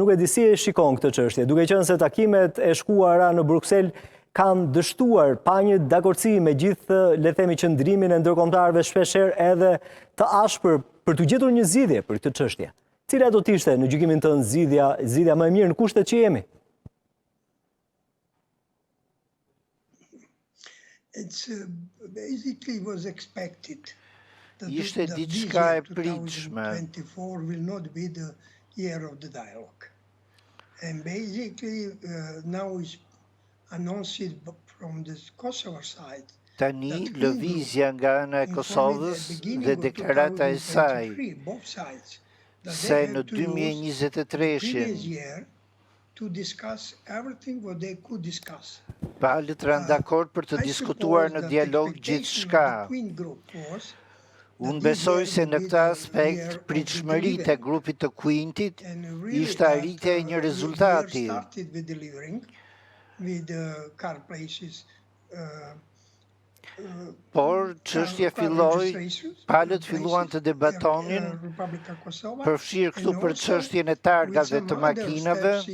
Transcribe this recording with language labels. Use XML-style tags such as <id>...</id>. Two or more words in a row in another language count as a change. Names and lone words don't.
<sq>Nuk e di si e shikon këtë çështje, duke qenë se takimet e shkuara në Bruksel kanë dështuar pa një dakordsi me gjithë, le të themi, qëndrimin e ndërkombëtarëve shpeshherë edhe të ashpër për të gjetur një zgjidhje për këtë çështje. Cila do të ishte në gjykimin tënd zgjidhja më e mirë në kushtet që jemi?</sq> <en>Basically was expected that</en> <sq>Ishte</sq> <en>this</en> <sq>diçka</sq> <en>year,</en> <sq>e pritshme.</sq> <en>2024 will not be the year of the dialogue. And basically now is announced from the Kosovo side</en> <sq>Tani, lëvizja nga ana e Kosovës dhe deklarata e saj se në 2023</sq> <en>to discuss everything what they could discuss.</en> <sq>palët rënë dakord për të diskutuar në dialog gjithçka. Unë besoj se në këtë aspekt pritshmëritë e grupit të Quintit ishte arritja e një rezultati. Por çështja filloi, palët filluan të debatonin, përfshirë këtu për çështjen e targave të makinave,</sq>